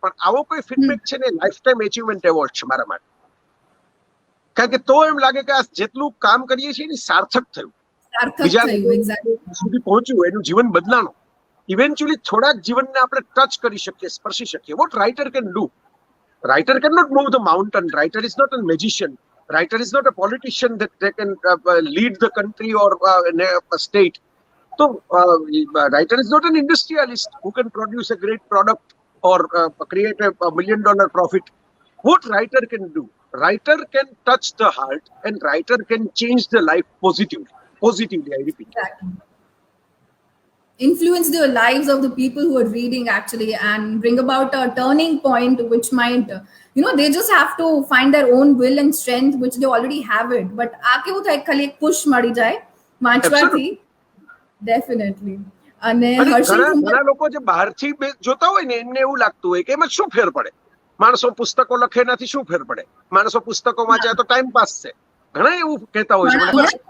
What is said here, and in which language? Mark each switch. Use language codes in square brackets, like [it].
[gu] પણ આવો કોઈ ફીડબેક છે ને લાઈફ ટાઈમ એચિવમેન્ટ એવોર્ડ છે મારા માટે. કારણ કે તો એમ લાગે કે આ જેટલું કામ કરીએ છીએ એની સાર્થક થયું. સાર્થક બીજા થયું, [en] exactly. [gu] સુધી પહોંચ્યું, એનું જીવન બદલાણું. ઇવેન્ચ્યુઅલી થોડાક જીવનને આપણે ટચ કરી શકીએ, સ્પર્શી શકીએ. [en] What writer can do? Writer cannot move the mountain. Writer is not a magician. Writer is not a politician that they can lead the country or a state. So, writer is not an industrialist who can produce a great product or create a $1 million profit. What writer can do? Writer can touch the heart, and writer can change the life positively. Positively, I repeat. Exactly. Influence the lives of the people who are reading actually, and bring about a turning point which might, they just have to find their own will and strength, which they already have it. [gu] But આ કેવું થાય, ખાલી એક push મળી જાય વાંચવાથી. [en] Definitely. [gu] અને [en] Harshil [gu] ઘણા લોકો જે બહારથી જોતા હોય ને, એમને એવું લાગતું હોય કે એમાં શું ફેર પડે, માણસો પુસ્તકો લખે એનાથી શું ફેર પડે, માણસો પુસ્તકો વાંચે તો ટાઈમ પાસ છે. ઘણા એવું કહેતા હોય છે.